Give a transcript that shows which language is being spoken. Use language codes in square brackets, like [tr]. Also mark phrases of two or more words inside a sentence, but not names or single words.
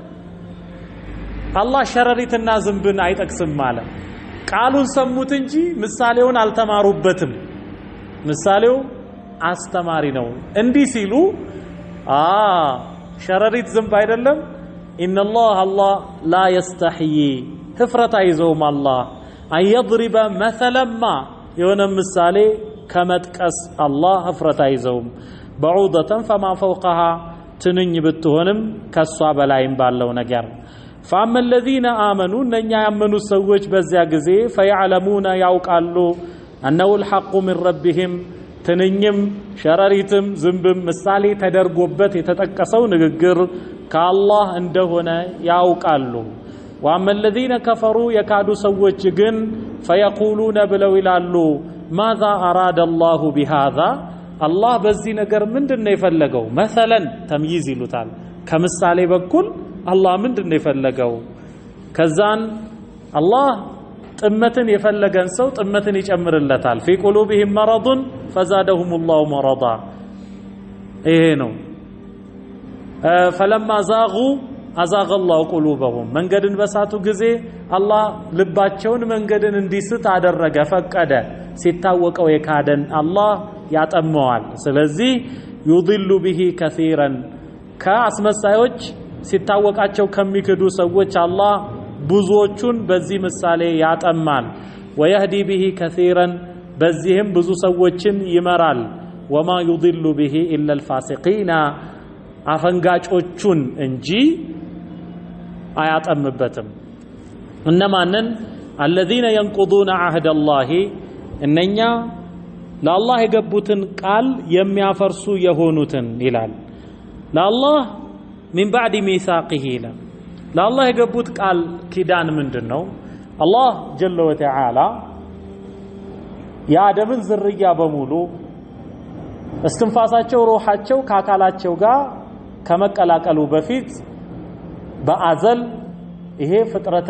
[am] አላህ ሸረሪትና ዝንብን አይጠቅስም ማለት ቃሉን ሰሙት እንጂ ምሳሌውን አልተማሩበትም። ምሳሌው አስተማሪ ነው። እንዲህ ሲሉ ሸረሪት ዝንብ አይደለም። ኢነላህ አላህ ላ የስተሕይ ህፍረት አይዘውም አላህ [ar] أن يضرب مثلا ما [am] የሆነ ምሳሌ ከመጥቀስ አላህ ህፍረት አይዘውም። [ar] بعوضة فما فوقها [am] ትንኝ ብትሆንም ከሷ በላይም ባለው ነገር [ar] فأما الذين آمنوا [am] እነኛ ያመኑት ሰዎች በዚያ ጊዜ فيعلمون ያውቃሉ [ar] أنه الحق من ربهم [am] ትንኝም ሸረሪትም ዝንብም ምሳሌ ተደርጎበት የተጠቀሰው ንግግር ከአላህ እንደሆነ ያውቃሉ። [ar] وأما الذين كفروا [am] የካዱ ሰዎች ግን فيقولون ብለው ይላሉ [ar] ماذا أراد الله بهذا [am] አላህ በዚህ ነገር ምንድነው የፈለገው? [ar] مثلا تمييز [am] ይሉታል። ከምሳሌ በኩል አላህ ምንድነው የፈለገው? ከዛን አላህ ጥመትን የፈለገን ሰው ጥመትን ይጨምርለታል። [ar] في قلوبهم مرض فزادهم الله مرضا [am] ይሄ ነው። [ar] فلما زاغوا أزاغ الله قلوبهم [am] መንገድን በሳቱ ጊዜ አላህ ልባቸውን መንገድን እንዲስት አደረገ ፈቀደ። ሲታወቀው የካደን አላህ ያጠመዋል። ስለዚህ [ar] يضل به كثيرا [am] ከአስመሳዮች ሲታወቃቸው ከሚክዱ ሰዎች አላህ ብዙዎቹን በዚህ ምሳሌ ያጠማል። [ar] ويهدي به كثيرا [am] በዚህም ብዙ ሰዎችን ይመራል። [ar] وما يضل به إلا الفاسقين [am] አፈንጋጮቹን እንጂ አያጠምበትም። እነማንን? [ar] الذين ينقضون عهد الله [am] እነኛ ለአላህ የገቡትን ቃል የሚያፈርሱ የሆኑትን ይላል። ለአላህ [ar] من بعد ميثاقه [am] ይላል። ለአላህ የገቡት ቃል ኪዳን ምንድነው? አላህ [ar] جل وتعالى [am] የአደምን ዝርያ በሙሉ እስትንፋሳቸው ሩሃቸው ከአካላቸው ጋር ከመቀላቀሉ በፊት በአዘል ይሄ ፍጥረተ